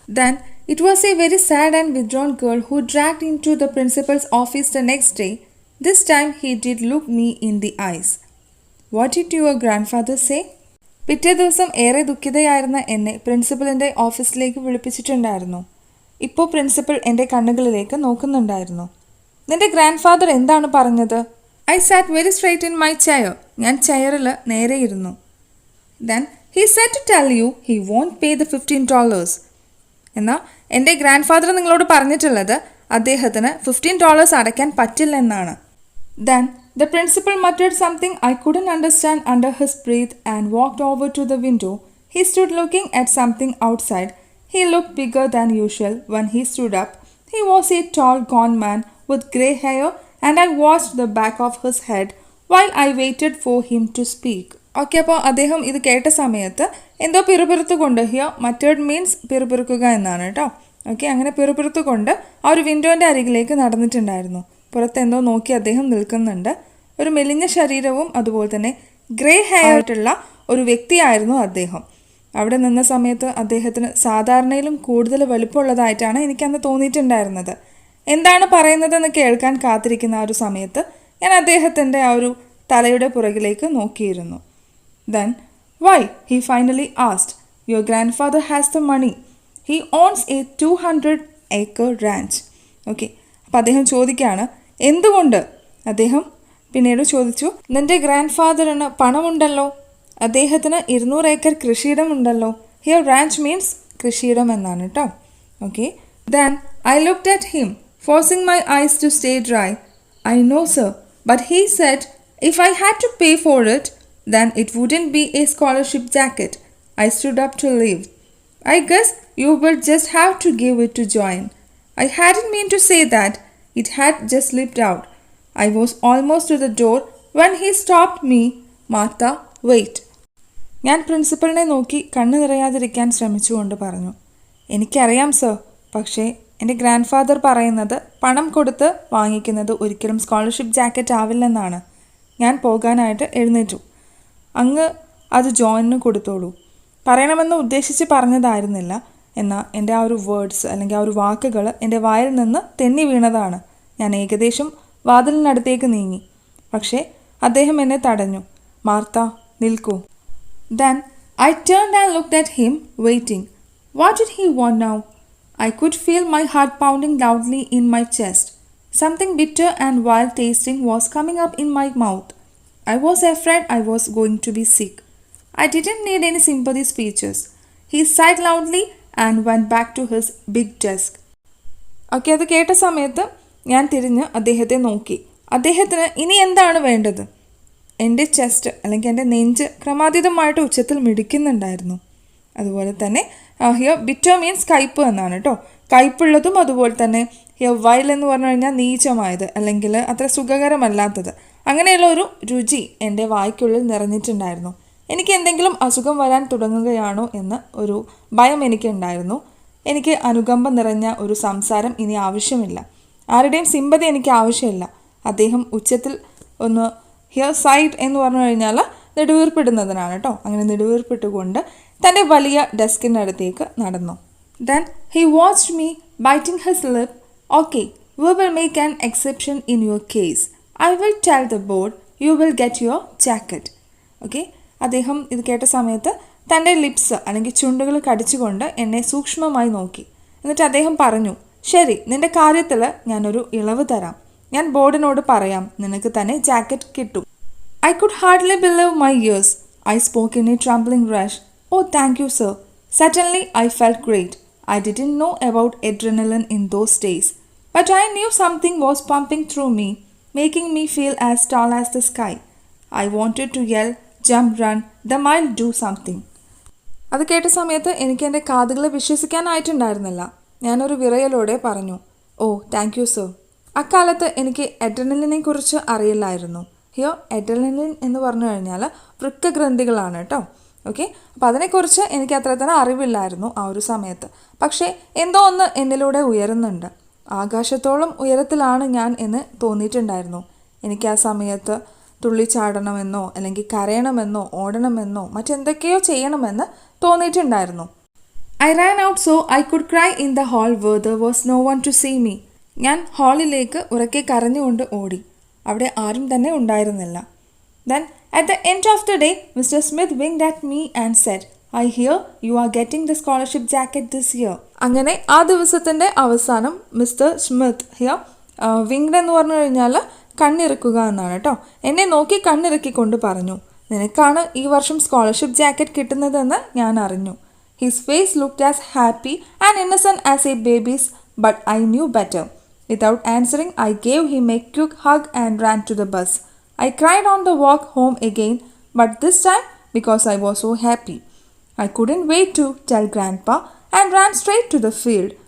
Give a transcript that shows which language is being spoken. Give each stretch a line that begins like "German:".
English: Then it was a very sad and withdrawn girl who dragged in to the principal's office the next day. This time he did look me in the eyes. What did your grandfather say?
Malayalam: പിറ്റേ ദിവസം ഏറെ ദുഃഖിതയായിരുന്ന എന്നെ പ്രിൻസിപ്പലിൻ്റെ ഓഫീസിലേക്ക് വിളിപ്പിച്ചിട്ടുണ്ടായിരുന്നു. ഇപ്പോൾ principal എൻ്റെ കണ്ണുകളിലേക്ക് നോക്കുന്നുണ്ടായിരുന്നു. നിന്റെ grand father എന്താണ് പറഞ്ഞത്?
English: I sat very straight in my chair.
Malayalam: ഞാൻ ചെയറിൽ നേരെ ഇരുന്നു.
English: Then he said to tell you he won't pay the $15.
Malayalam: എന്നാൽ എൻ്റെ ഗ്രാൻഡ് ഫാദർ നിങ്ങളോട് പറഞ്ഞിട്ടുള്ളത് അദ്ദേഹത്തിന് $15 അടയ്ക്കാൻ പറ്റില്ലെന്നാണ്.
English: Then the principal muttered something I couldn't understand under his breath and walked over to the window. He stood looking at something outside. He looked bigger than usual when he stood up. He was a tall, gaunt man with grey hair and I watched the back of his head while I waited for him to speak.
Malayalam: Okay, അപ്പോൾ അദ്ദേഹം ഇത് കേട്ട സമയത്ത് എന്തോ പിറുപിറുത്തുകൊണ്ട്,
English: here muttered means
Malayalam: പിറുപിറുക്കുക എന്നാണ് കേട്ടോ. Okay, അങ്ങനെ പിറുപിറുത്തുകൊണ്ട് ആ ഒരു വിൻഡോൻ്റെ അരികിലേക്ക് നടന്നിട്ടുണ്ടായിരുന്നു. പുറത്തെന്തോ നോക്കി അദ്ദേഹം നിൽക്കുന്നുണ്ട്. ഒരു മെലിഞ്ഞ ശരീരവും അതുപോലെ തന്നെ ഗ്രേ ഹെയർ ആയിട്ടുള്ള ഒരു വ്യക്തിയായിരുന്നു അദ്ദേഹം. അവിടെ നിന്ന സമയത്ത് അദ്ദേഹത്തിന് സാധാരണയിലും കൂടുതൽ വലുപ്പമുള്ളതായിട്ടാണ് എനിക്കന്ന് തോന്നിയിട്ടുണ്ടായിരുന്നത്. എന്താണ് പറയുന്നതെന്ന് കേൾക്കാൻ കാത്തിരിക്കുന്ന ആ ഒരു സമയത്ത് ഞാൻ അദ്ദേഹത്തിൻ്റെ ആ ഒരു തലയുടെ പുറകിലേക്ക് നോക്കിയിരുന്നു.
English: Then, why? He finally asked. Your grandfather has the money. He owns a 200-acre ranch.
Malayalam: Okay, അപ്പം അദ്ദേഹം ചോദിക്കുകയാണ് എന്തുകൊണ്ട്. അദ്ദേഹം പിന്നീട് ചോദിച്ചു, നിൻ്റെ ഗ്രാൻഡ് ഫാദറിന് പണമുണ്ടല്ലോ, അദ്ദേഹത്തിന് 200 ഏക്കർ കൃഷിയിടമുണ്ടല്ലോ.
English: here ranch means
Malayalam: കൃഷിയിടം എന്നാണ് കേട്ടോ.
English: Okay, then I looked at him forcing my eyes to stay dry. I know sir, but he said if I had to pay for it, then it wouldn't be a scholarship jacket. I stood up to leave. I guess you will just have to give it to join. I hadn't meant to say that. It had just slipped out. I was almost to the door when he stopped me. Martha, wait.
Malayalam: ഞാൻ പ്രിൻസിപ്പലിനെ നോക്കി കണ്ണു നിറയാതിരിക്കാൻ ശ്രമിച്ചുകൊണ്ട് പറഞ്ഞു, എനിക്കറിയാം sir, പക്ഷേ എൻ്റെ grand father പറയുന്നത് പണം കൊടുത്ത് വാങ്ങിക്കുന്നത് ഒരിക്കലും സ്കോളർഷിപ്പ് ജാക്കറ്റ് ആവില്ലെന്നാണ്. ഞാൻ പോകാനായിട്ട് എഴുന്നേറ്റു. അങ്ങ് അത് ജോയിന് കൊടുത്തോളൂ. പറയണമെന്ന് ഉദ്ദേശിച്ച് പറഞ്ഞതായിരുന്നില്ല, എന്നാൽ എൻ്റെ ആ ഒരു വേർഡ്സ് അല്ലെങ്കിൽ ആ ഒരു വാക്കുകൾ എൻ്റെ വായിൽ നിന്ന് തെന്നി വീണതാണ്. ഞാൻ ഏകദേശം വാതിലിനടുത്തേക്ക് നീങ്ങി. പക്ഷേ അദ്ദേഹം എന്നെ തടഞ്ഞു. മാർത്ത, നിൽക്കൂ.
English: Then I turned and looked at him, waiting. What did he want now? I could feel my heart pounding loudly in my chest. Something bitter and wild tasting was coming up in my mouth. I was afraid I was going to be sick. I didn't need any sympathy speeches. He sighed loudly and went back to his big desk.
Malayalam: Okay, അത് കേട്ട സമയത്ത് ഞാൻ തിരിഞ്ഞ് അദ്ദേഹത്തെ നോക്കി. അദ്ദേഹത്തിന് ഇനി എന്താണ് വേണ്ടത്? എൻ്റെ ചെസ്റ്റ് അല്ലെങ്കിൽ എൻ്റെ നെഞ്ച് ക്രമാതീതമായിട്ട് ഉച്ചത്തിൽ മിടിക്കുന്നുണ്ടായിരുന്നു. അതുപോലെ തന്നെ
English: here bitter means
Malayalam: കയ്പ് എന്നാണ് കേട്ടോ. കയ്പുള്ളതും അതുപോലെ തന്നെ ഹിയർ വൈൽ എന്ന് പറഞ്ഞു കഴിഞ്ഞാൽ നീചമായത് അല്ലെങ്കിൽ അത്ര സുഖകരമല്ലാത്തത്, അങ്ങനെയുള്ള ഒരു രുചി എൻ്റെ വായ്ക്കുള്ളിൽ നിറഞ്ഞിട്ടുണ്ടായിരുന്നു. എനിക്ക് എന്തെങ്കിലും അസുഖം വരാൻ തുടങ്ങുകയാണോ എന്ന് ഒരു ഭയം എനിക്കുണ്ടായിരുന്നു. എനിക്ക് അനുകമ്പ നിറഞ്ഞ ഒരു സംസാരം ഇനി ആവശ്യമില്ല. ആരുടെയും സിമ്പതി എനിക്ക് ആവശ്യമില്ല. അദ്ദേഹം ഉച്ചത്തിൽ ഒന്ന്
English: here sighed
Malayalam: എന്ന് പറഞ്ഞു കഴിഞ്ഞാൽ നെടുവീർപ്പിടുന്നതിനാണ് കേട്ടോ. അങ്ങനെ നെടുവീർപ്പിട്ടുകൊണ്ട് തൻ്റെ വലിയ ഡെസ്കിനടുത്തേക്ക് നടന്നു.
English: Then he watched me, biting his lip. Okay, we will make an exception in your case. I will tell the board you will get your jacket.
Malayalam: Okay, അദ്ദേഹം ഇത് കേട്ട സമയത്ത് തൻ്റെ ലിപ്സ് അല്ലെങ്കിൽ ചുണ്ടുകൾ കടിച്ചുകൊണ്ട് എന്നെ സൂക്ഷ്മമായി നോക്കി. എന്നിട്ട് അദ്ദേഹം പറഞ്ഞു, ശരി, നിൻ്റെ കാര്യത്തിൽ ഞാനൊരു ഇളവ് തരാം. ഞാൻ ബോർഡിനോട് പറയാം, നിനക്ക് തന്നെ ജാക്കറ്റ് കിട്ടും.
English: I could hardly believe my ears. I spoke in a trembling rush. Oh, thank you, sir. Suddenly, I felt great. I didn't know about adrenaline in those days, but I knew something was pumping through me, making me feel as tall as the sky. I wanted to yell, jump, run, them I'll do something.
Malayalam: അത് കേട്ട സമയത്ത് എനിക്ക് എൻ്റെ കാതുകളെ വിശ്വസിക്കാനായിട്ടുണ്ടായിരുന്നില്ല. ഞാനൊരു വിറയലോടെ പറഞ്ഞു,
English: Oh thank you sir.
Malayalam: അക്കാലത്ത് എനിക്ക് അഡ്രിനലിനെ കുറിച്ച് അറിയില്ലായിരുന്നു. ഹിയോ അഡ്രിനലിൻ എന്ന് പറഞ്ഞു കഴിഞ്ഞാൽ വൃക്കഗ്രന്ഥികളാണ് കേട്ടോ. ഓക്കെ, അപ്പോൾ അതിനെക്കുറിച്ച് എനിക്ക് അത്ര തന്നെ അറിവില്ലായിരുന്നു ആ ഒരു സമയത്ത്. പക്ഷേ എന്തോ ഒന്ന് എന്നിലൂടെ ഉയരുന്നുണ്ട്. ആകാശത്തോളം ഉയരത്തിലാണ് ഞാൻ എന്ന് തോന്നിയിട്ടുണ്ടായിരുന്നു. എനിക്ക് ആ സമയത്ത് തുള്ളിച്ചാടണമെന്നോ അല്ലെങ്കിൽ കരയണമെന്നോ ഓടണമെന്നോ മറ്റെന്തൊക്കെയോ ചെയ്യണമെന്ന് തോന്നിയിട്ടുണ്ടായിരുന്നു.
English: I ran out so I could cry in the hall where there was no one to see me.
Malayalam: ഞാൻ ഹാളിലേക്ക് ഉറക്കെ കരഞ്ഞുകൊണ്ട് ഓടി. അവിടെ ആരും തന്നെ ഉണ്ടായിരുന്നില്ല.
English: Then at the end of the day, Mr. Smith winked at me and said, I hear you are getting the scholarship jacket this year.
Malayalam: അങ്ങനെ ആ ദിവസത്തിൻ്റെ അവസാനം മിസ്റ്റർ സ്മിത്ത്
English: here winked
Malayalam: എന്ന് പറഞ്ഞു കഴിഞ്ഞാൽ കണ്ണിറുക്കുക എന്നാണ് കേട്ടോ. എന്നെ നോക്കി കണ്ണിറുക്കിക്കൊണ്ട് പറഞ്ഞു, നിനക്കാണ് ഈ വർഷം സ്കോളർഷിപ്പ് ജാക്കറ്റ് കിട്ടുന്നതെന്ന് ഞാൻ അറിഞ്ഞു.
English: His face looked as happy and innocent as a baby's, but I knew better. Without answering, I gave him a quick hug and ran to the bus. I cried on the walk home again, but this time because I was so happy. I couldn't wait to tell Grandpa and ran straight to the field.